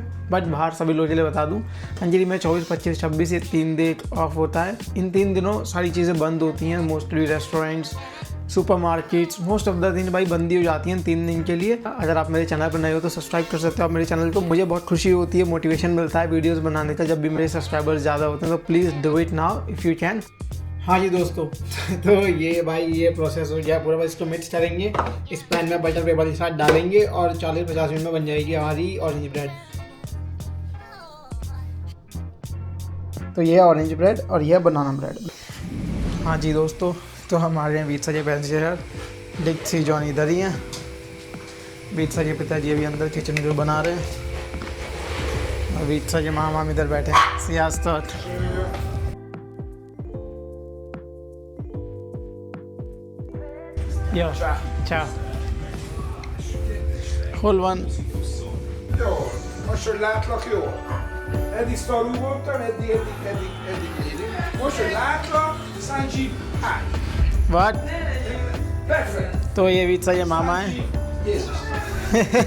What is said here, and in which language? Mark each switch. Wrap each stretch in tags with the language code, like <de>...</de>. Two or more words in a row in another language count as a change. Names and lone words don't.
<hi>बट बाहर सभी लोगों के लिए बता दूं, हंगरी में 24, 25, 26 ये 3 दिन ऑफ होता है। इन 3 दिनों सारी चीज़ें बंद होती हैं।</hi> <en>mostly restaurants, supermarkets, most of the</en> <hi>दिन भाई बंदी हो जाती हैं 3 दिन के लिए। अगर आप मेरे चैनल पर नए हो तो सब्सक्राइब कर सकते हो आप मेरे चैनल को। मुझे बहुत खुशी होती है, मोटिवेशन मिलता है वीडियोज़ बनाने का जब भी मेरे सब्सक्राइबर्स ज़्यादा होते हैं।</hi> <en>तो please do it now if you can.</en> <hi>हाँ जी दोस्तों, तो ये भाई ये प्रोसेस हो गया पूरा। बस इसको मिक्स करेंगे, इस पैन में</hi> <en>butter paper</en> <hi>के साथ डालेंगे और 40-50 मिनट में बन जाएगी हमारी</hi> <en>orange bread.</en> <hi>तो ये है</hi> <en>orange bread</en> <hi>और ये है</hi> <en>banana bread.</en> <hi>हाँ जी दोस्तों, तो हमारे वीट्सा के पैसेंजर डिक सी जॉन इधर ही हैं। वीट्सा के पिताजी अभी अंदर किचन में बना रहे हैं और वीट्सा के मामा इधर बैठे हैं। सियासत Ja, ciao.</hi> <hu>Hol van? Jó, most, hogy látlak, jó. Eddig szarul voltam, eddig érünk. Most, hogy látlak, Sanji, állj.</hu> <en>What?</en> <hu>Perfekt.</hu> <hi>तो ये वीट्सा ये मामा है।</hi> <hu>Jézus.</hu>